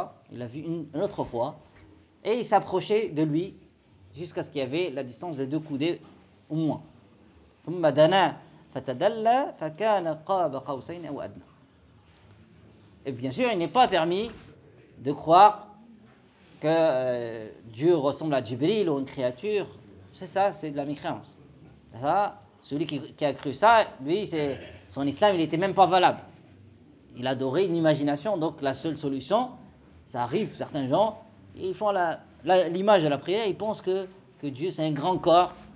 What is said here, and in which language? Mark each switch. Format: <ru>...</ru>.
<fr>Il l'a vu une autre fois. Et il s'approchait de lui jusqu'à ce qu'il y avait la distance de deux coudées au moins.</fr> <ar>ثم دنا فتدلى فكان قاب قوسين أو أدنى.</ar> <fr>Et bien sûr, il n'est pas permis de croire que Dieu ressemble à Jibril ou une créature. C'est ça, c'est de la mécréance. Ça, celui qui a cru ça, lui, c'est son islam, il n'était même pas valable. Il adorait une imagination, donc la seule solution, ça arrive, certains gens, ils font l'image de la prière, il pense que Dieu c'est un grand corps.</fr>